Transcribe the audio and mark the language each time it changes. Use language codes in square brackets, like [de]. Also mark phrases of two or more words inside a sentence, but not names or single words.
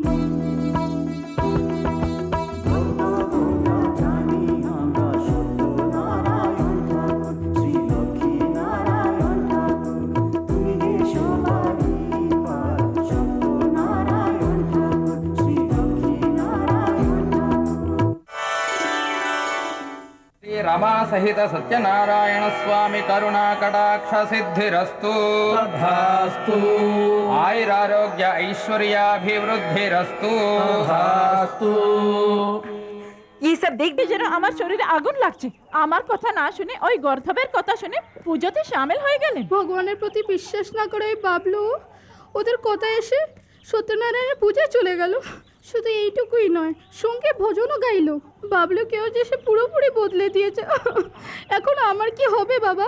[bn] জানি আমরা সত্য নারায়ণ ঠাকুর শ্রী লক্ষ্মী নারায়ণ ঠাকুর তুমি হে সবারই পার সত্য নারায়ণ ঠাকুর শ্রী লক্ষ্মী নারায়ণ ঠাকুর [sa] శ్రీ రమా సహిత సత్యనారాయణ స్వామి కరుణా కటాక్ష సిద్ధిరస్తు తథాస్తు ఆయురారోగ్య ఐశ్వర్యాభివృద్ధిరస్తు తథాస్తు [hi] ये सब देख भी [bn] যেন আমার শরীরে আগুন লাগছে আমার কথা না শুনে ওই গর্ধবের কথা শুনে পুজোতে শামিল হয়ে গেলেন ভগবানের প্রতি বিশ্বাস না করে ওই বাবলু ওদের কথা এসে সত্যনারায়ণের পূজা চলে গেল। শুধু এইটুকুই নয়, সঙ্গে ভজনও গাইলো। বাবলুকেও যে সে পুরোপুরি বদলে দিয়েছে। এখন আমার কি হবে বাবা?